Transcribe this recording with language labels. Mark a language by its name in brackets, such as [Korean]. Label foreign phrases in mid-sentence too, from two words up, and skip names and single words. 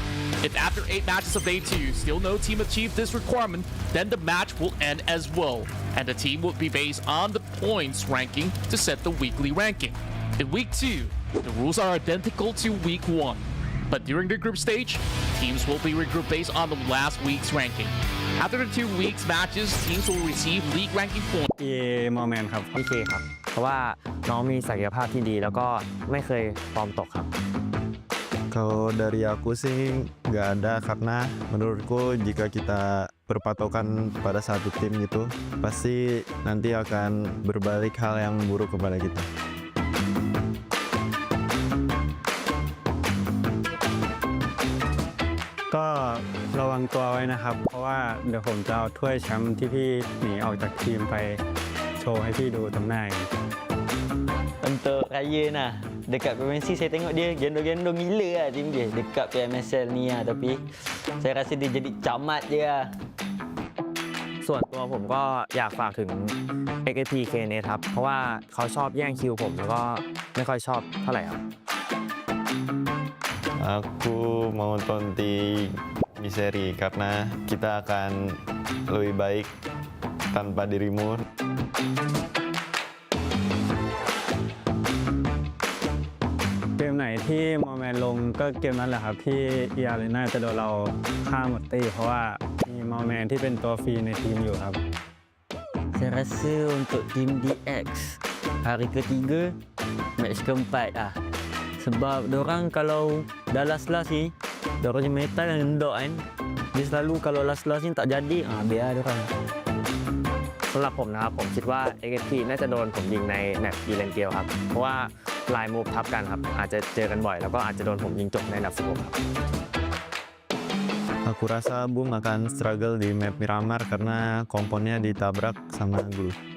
[English] If after 8 matches of day 2 still no team achieved this requirement, then the match will end as well, and the team will be based on the points ranking to set the weekly ranking. In week 2, the rules are identical to week 1, but during the group stage, teams will be regrouped based on the last week's ranking. After the 2 weeks matches, teams will receive league ranking points. [Thai] มอแมนครับพี่เคครับเพราะว่าน้องมีศักยภาพที่ดีแล้วก็ไม่เคยฟอร์มตกครับ [Indonesian] Kalau dari aku sih nggak ada, karena menurutku jika kita berpatokan pada satu tim gitu, pasti nanti akan berbalik hal yang buruk kepada kita. [Thai] ก็ระวังตัวไว้นะครับเพราะว่าเดี๋ยวผมจะเอาถ้วยแชมป์ที่พี่หนีออกจากทีมไปโชว์ให้พี่ดูตรงหน้าเอง [Malay] Untuk Raya nah, dekat PMSL saya tengok dia gendong-gendong gila lah tim dia dekat PMSL ni lah, tapi saya rasa dia jadi camat je lah. [Thai] ส่วนตัวผมก็อยากฝากถึง XSPK เนี่ยครับเพราะว่าเขาชอบแย่งคิวผมแล้วก็ไม่ค่อยชอบเท่าไหร่ครับ [Indonesian] Aku mau nonton di seri karena kita akan lebih baik tanpa dirimu. [Thai] เกมไหนที่มอแมนลงก็เกมนั้นแหละครับที่eArenaจะโดนเราฆ่าหมดตีเพราะว่ามีมอแมนที่เป็นตัวฟรีในทีมอยู่ครับ [Malay] Saya rasa untuk tim DX hari ketiga, match keempat lah. Sebab dorang kalau dah last-last ni, dorang je metal yang endok kan. Dia selalu kalau last-last ni tak jadi, biar dorang. [Thai] สำหรับผมนะครับผมคิดว่า XSP น่าจะโดนผมยิงในแมปอีเลนเกลครับเพราะว่าลายมูฟทับกันครับอาจจะเจอกันบ่อยแล้วก็อาจจะโดนผมยิงจบในอันดับ16ครับ [Indonesian] Aku rasa Bung akan struggle di map Miramar karena komponnya ditabrak sama glue.